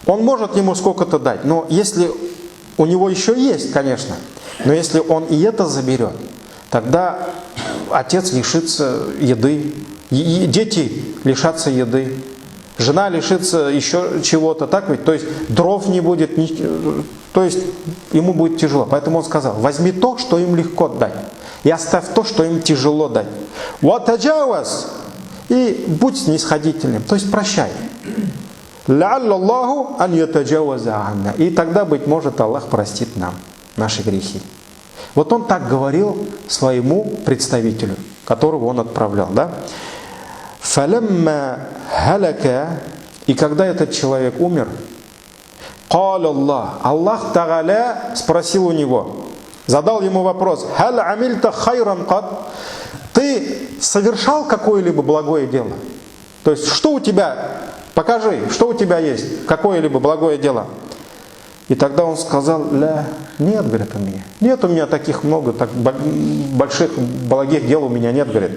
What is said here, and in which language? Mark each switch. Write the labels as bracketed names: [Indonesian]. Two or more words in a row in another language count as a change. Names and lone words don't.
[Russian] он может ему сколько-то дать, но если у него еще есть, конечно, но если он и это заберет, тогда отец лишится еды, и дети лишатся еды, жена лишится еще чего-то, так ведь? То есть дров не будет, то есть ему будет тяжело. Поэтому он сказал, возьми то, что им легко дать, и оставь то, что им тяжело дать. وَتَجَاوَزْ и будь снисходительным, то есть прощай. [Arabic] لَعَلَّ اللَّهُ أَنْ يَتَجَاوَزَ عَنَّا. [Russian] И тогда, быть может, Аллах простит нам наши грехи. Вот он так говорил своему представителю, которого он отправлял. Да? [Arabic] فَلَمَّا هَلَكَ. [Russian] И когда этот человек умер, [Arabic] قَالَ اللَّهُ. [Russian] Аллах Тааля спросил у него, задал ему вопрос, [Arabic] هَلْ عَمِلْتَ خَيْرًا قَدْ. [Russian] Ты совершал какое-либо благое дело? То есть, что у тебя, покажи, что у тебя есть, какое-либо благое дело. И тогда он сказал, нет, говорит, у меня. Нет у меня таких много, так больших благих дел у меня нет, говорит.